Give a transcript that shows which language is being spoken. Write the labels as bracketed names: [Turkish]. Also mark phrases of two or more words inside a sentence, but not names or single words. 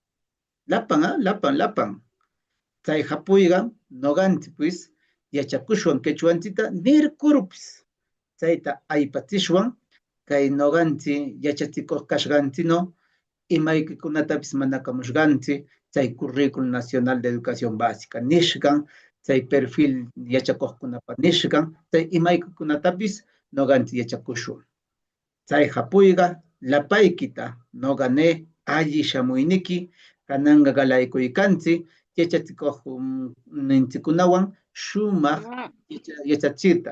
[Quechua] Lapan. Chay hapuyga, noganti pues, yachakushwan quechuancita, nirkurpis. Chayta aypachishwan, kay noganti yachachikuq kashgantino, imaykikunatapis manakamushganti, chay [Spanish] currículo nacional de educación básica [Quechua] nishgan, chay perfil yachakuqkunapa nishgan, chay imaykikunatapis noganti yachakushwan. Chay hapuyga, lapaykita, nogane, alli shamuyniki, kananga galaykuykansi, yachachikuq ninchikunawan, shumaq yachachita.